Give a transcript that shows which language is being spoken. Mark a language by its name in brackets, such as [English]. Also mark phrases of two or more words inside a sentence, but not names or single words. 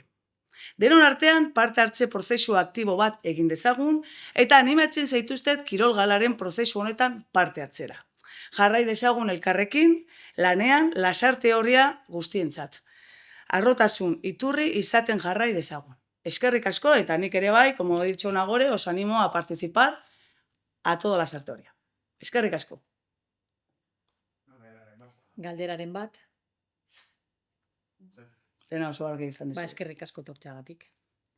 [Basque] Denon artean parte hartze prozesu aktibo bat egin dezagun eta animatzen zaituztet kirol galaren prozesu honetan parte hartzera. Jarrai dezagun elkarrekin, lanean lasarte horia guztientzat. Arrotasun iturri izaten jarrai dezagun. Eskerrik asko eta nik ere bai, [Spanish] como he dicho Nagore, os animo a participar a toda lasarte horia. [Basque] Eskerrik asko. Galderaren bat, Dena oso argi izan dizu. eskerrik asko etortzeagatik.